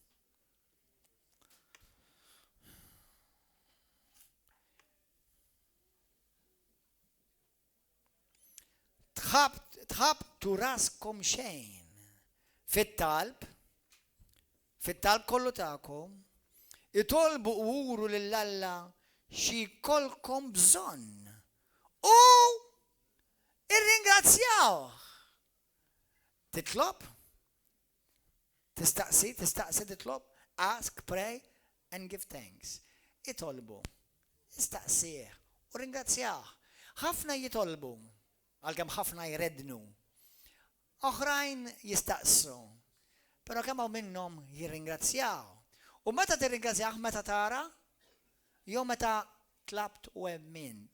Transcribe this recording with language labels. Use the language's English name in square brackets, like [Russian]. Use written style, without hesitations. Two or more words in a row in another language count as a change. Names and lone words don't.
[Maltese] Tħabtu raskom xejn fit-talb kollu tagħkom, itolbu uru lill-Alla xi jkollkom bżonn u irringrazzjaw. Titlob? Tistaqsi titlob? [English] Ask, pray and give thanks. [Maltese] Itolbu, istaqsih u ringrazzjah. Ħafna jitolbu. Għalkemm ħafna jrednu. Oħrajn jistaqsu. Però kemm hawn minnhom jirringrazzjaw. U meta tirringrazzjah meta tara? Jew meta tlabt u emmint.